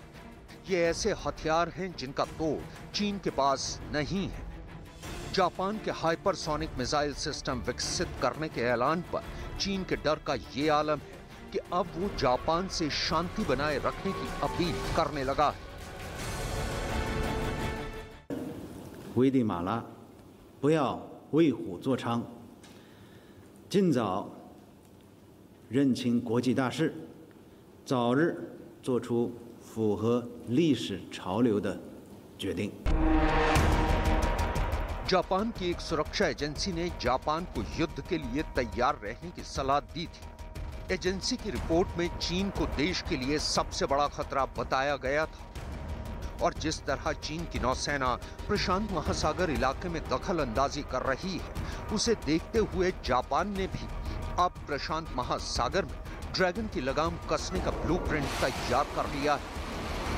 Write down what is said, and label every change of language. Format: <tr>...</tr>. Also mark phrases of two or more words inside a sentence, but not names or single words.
<hi>ये ऐसे हथियार हैं जिनका तोड़ चीन के पास नहीं है। जापान के</hi> <en>hypersonic missile system</en> <hi>विकसित करने के ऐलान पर चीन के डर का ये आलम है कि अब वो जापान से शांति बनाए रखने की अपील करने लगा है।</hi> <zh>危地马拉不要为虎作伥，尽早认清国际大势，早日做出符合历史潮流的决定。</zh> <hi>जापान की एक सुरक्षा एजेंसी ने जापान को युद्ध के लिए तैयार रहने की सलाह दी थी। एजेंसी की रिपोर्ट में चीन को देश के लिए सबसे बड़ा खतरा बताया गया था और जिस तरह चीन की नौसेना प्रशांत महासागर इलाके में दखल अंदाजी कर रही है, उसे देखते हुए जापान ने भी अब प्रशांत महासागर में ड्रैगन की लगाम कसने का ब्लूप्रिंट तैयार कर लिया है।</hi>